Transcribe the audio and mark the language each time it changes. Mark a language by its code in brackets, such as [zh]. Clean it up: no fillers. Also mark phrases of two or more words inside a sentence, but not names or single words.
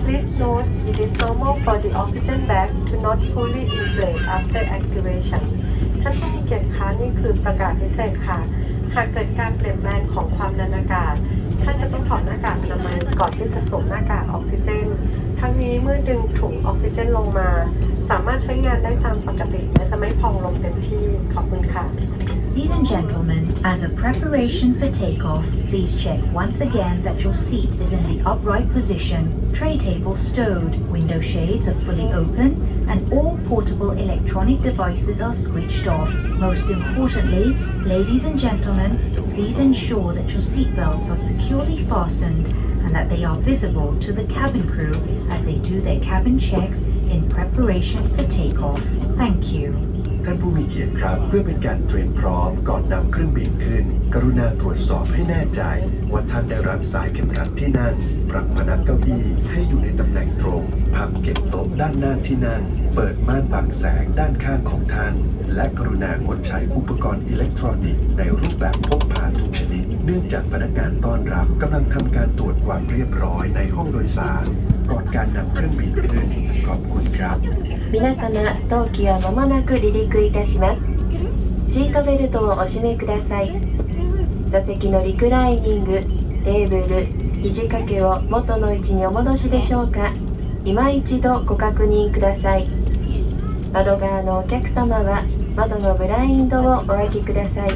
[en] Please note it is normal for the oxygen bag to not fully inflate after activation [th] ท่านผู้มีเกียรติคะนี่คือประกาศพิเศษค่ะ หากเกิดการเปลี่ยนแปลงของความดันอากาศท่านจะต้องถอดหน้ากากอนามัยก่อนที่จะสวมหน้ากากออกซิเจน ทั้งนี้เมื่อดึงถุงออกซิเจนลงมาสามารถใช้งานได้ตามปกติและจะไม่พองลมเต็มที่ขอบคุณค่ะ [en] Ladies and gentlemen, as a preparation for takeoff, please check once again that your seat is in the upright position, tray table stowed, window shades are fully open, and all portable electronic devices are switched off. Most importantly, ladies and gentlemen, please ensure that your seat belts are securely fastened and that they are visible to the cabin crew as they do their cabin checks in preparation for takeoff. Thank you. [th] ท่านผู้มีเกียรติครับเพื่อเป็นการเตรียมพร้อมก่อนนำเครื่องบินขึ้น กรุณาตรวจสอบให้แน่ใจว่าท่านได้รัดสายเข็มขัดที่นั่งปรับพนักเก้าอี้ให้อยู่ในตำแหน่งตรงพับเก็บโต๊ะด้านหน้าที่นั่งเปิดม่านบังแสงด้านข้างของท่านและกรุณางดใช้อุปกรณ์อิเล็กทรอนิกส์ในรูปแบบพกพาทุกชนิดเนื่องจากพนักงานต้อนรับกำลังทำการตรวจความเรียบร้อยในห้องโดยสารก่อนการนำเครื่องบินขึ้นขอบคุณครับ [ja] 皆様、当機は間もなく離陸いたします。シートベルトをお締めください。座席のリクライニング、テーブル、肘掛けを元の位置にお戻しでしょうか。今一度ご確認ください。窓側のお客様は窓のブラインドをお開けください。